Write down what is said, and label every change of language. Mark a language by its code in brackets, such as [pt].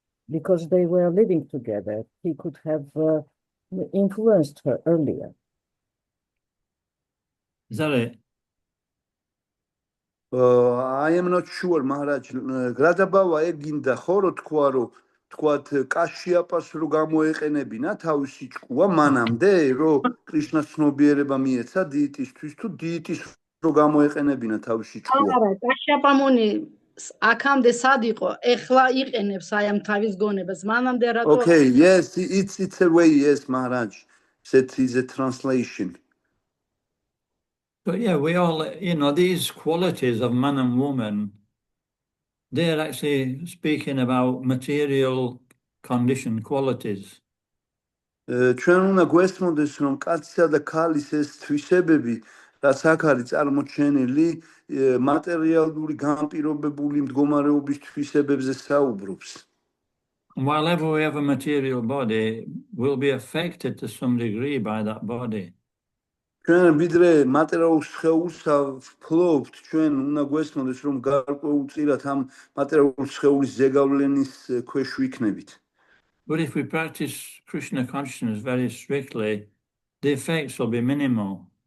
[en] Because they were living together, he could have influenced her earlier. Is that it? I am not sure, Maharaj. Gradabava eginda, [ka] ხო რო თქვა, რომ თქვათ კაშიაპას რო გამოეყენებინა თავისი ჭკუა მანამდე რომ კრიშნას ცნობიერება მიეცა დიიტისთვის თუ დიიტის რო გამოეყენებინა თავისი ჭკუა არა, კაშიაპამონი აქამდე სად იყო? ეხლა იყენებს აი ამ თავის გონებას. მანამდე რატო? [en] Okay, yes, it's a way, yes, Maharaj. That is a translation. But yeah, we all, these qualities of man and woman, they're actually speaking about material condition qualities. [ka] ჩვენ უნდა გვესმოდეს, რომ კაცისა და ქალის ეს თვისებები, რაც აქ არის წარმოჩენილი, მატერიალური განპირობებული მდგომარეობის თვისებებზე საუბრობს. [en] Whenever we have a material body, we'll be affected to some degree by that body. [ka] ჩვენ ვიდრე მატერიალურ სხეულს ვფლობთ, ჩვენ უნდა გვესმოდეს, რომ გარკვეულწილად ამ მატერიალურ სხეულის ზეგავლენის ქვეშ ვიქნებით. [en] But if we practice Krishna consciousness very strictly, the effects will be minimal.